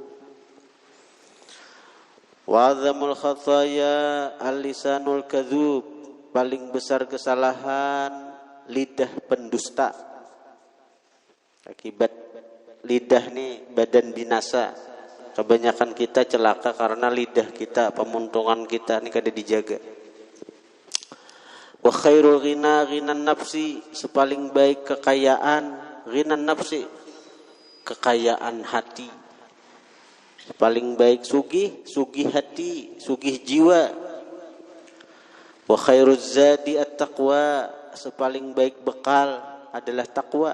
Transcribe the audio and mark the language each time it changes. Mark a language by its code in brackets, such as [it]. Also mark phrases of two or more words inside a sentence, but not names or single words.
[ar] وأعظم الخطايا اللسان الكذوب, [bjn] paling besar kesalahan lidah pendusta. Akibat lidah nih badan binasa. Kebanyakan kita celaka karena lidah kita, pemuntungan kita ini kada dijaga. [ar] وخير الغنى غنى النفس, [bjn] sepaling baik kekayaan [ar] غنى النفس, [bjn] kekayaan hati. Paling baik sugih hati, sugih jiwa. [ar] وخير الزاد التقوى, [bjn] sepaling baik bekal adalah takwa.